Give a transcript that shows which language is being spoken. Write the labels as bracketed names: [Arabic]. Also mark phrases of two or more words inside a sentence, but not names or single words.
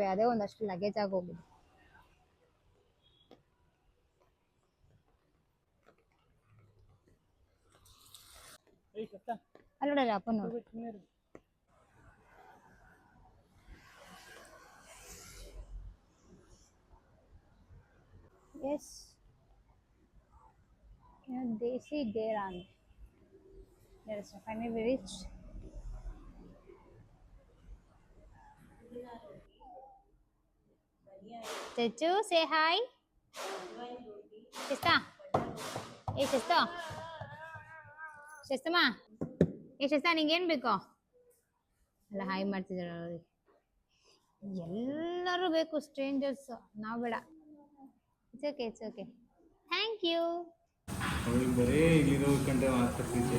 [Kannada] ಅದೇ ಒಂದಷ್ಟು ಲಗೇಜ್ ಆಗಿ ಹೋಗಿದೆ. ಅಲ್ಲಿ ನೋಡಲ್ಲ ಅಪ್ಪ ನೋಡಿ. ಎಸ್, ದೇಸಿ ಗೇರ ಅಂತ. [English] Yes, finally we reached. Chachu, say hi. Shista. Hey Shista. Shistama. Hey Shista, [Kannada] ನಿಂಗೆ ಏನು ಬೇಕು? ಅಲ್ಲ ಹಾಯ್ ಮಾಡ್ತಿದ್ದಾರೆ ನೋಡಿ. ಎಲ್ಲರೂ ಬೇಕು, ಸ್ಟ್ರೇಂಜರ್ಸ್. ನಾವು ಬೇಡ. [English] It's okay, it's okay. Thank you. [Kannada] ಅವಳಿಗೆ ಬರೀ ಇಲ್ಲಿರೋ ಕಂಡೆ ಮಾತಾಡ್ತಿದ್ದೆ.